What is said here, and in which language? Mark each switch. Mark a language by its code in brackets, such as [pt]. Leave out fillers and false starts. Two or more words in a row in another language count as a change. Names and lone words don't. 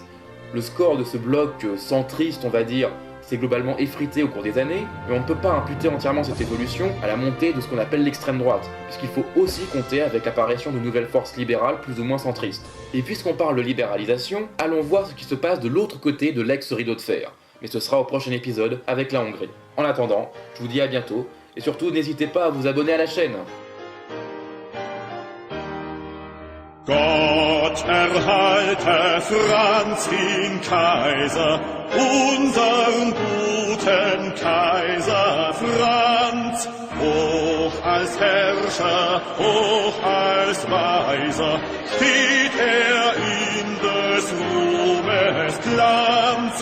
[fr] Le score de ce bloc centriste, on va dire, s'est globalement effrité au cours des années, mais on ne peut pas imputer entièrement cette évolution à la montée de ce qu'on appelle l'extrême droite, puisqu'il faut aussi compter avec l'apparition de nouvelles forces libérales plus ou moins centristes. Et puisqu'on parle de libéralisation, allons voir ce qui se passe de l'autre côté de l'ex-rideau de fer. Mais ce sera au prochain épisode avec la Hongrie. En attendant, je vous dis à bientôt, et surtout n'hésitez pas à vous abonner à la chaîne. [de] Gott erhalte Franz den Kaiser, unseren guten Kaiser Franz, hoch als Herrscher, hoch als Weiser, steht er in des Ruhmes Glanz.